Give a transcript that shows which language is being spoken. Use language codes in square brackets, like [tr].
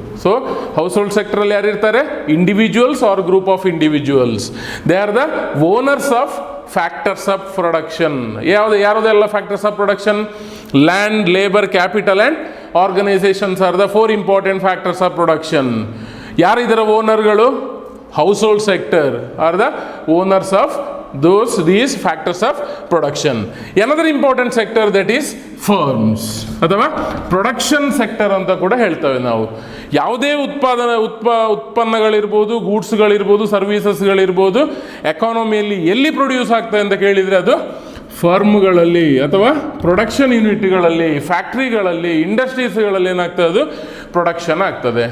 [en] So household ಸೆಕ್ಟರಲ್ಲಿ ಯಾರಿರ್ತಾರೆ, individuals or group of individuals. They are the owners of factors of production. ಯಾವುದೆಲ್ಲ factors of production, land, labour, capital and organisations are the 4 important factors of production. [kn] ಯಾರಿದರ ಓನರ್ಗಳು, [en] household sector are the owners of these factors of production. Another important sector that is firms [kn] ಅಥವಾ production sector ಅಂತ ಕೂಡ ಹೇಳ್ತೇವೆ ನಾವು. ಯಾವುದೇ ಉತ್ಪನ್ನಗಳಿರ್ಬೋದು, ಗೂಡ್ಸ್ಗಳಿರ್ಬೋದು, ಸರ್ವೀಸಸ್ಗಳಿರ್ಬೋದು, ಎಕಾನಮಿಯಲ್ಲಿ ಎಲ್ಲಿ produce ಆಗ್ತದೆ ಅಂತ ಕೇಳಿದರೆ ಅದು ಫರ್ಮ್ಗಳಲ್ಲಿ ಅಥವಾ ಪ್ರೊಡಕ್ಷನ್ ಯೂನಿಟ್ಗಳಲ್ಲಿ, ಫ್ಯಾಕ್ಟ್ರಿಗಳಲ್ಲಿ, ಇಂಡಸ್ಟ್ರೀಸ್ಗಳಲ್ಲಿ ಏನಾಗ್ತದೆ, ಅದು ಪ್ರೊಡಕ್ಷನ್ ಆಗ್ತದೆ.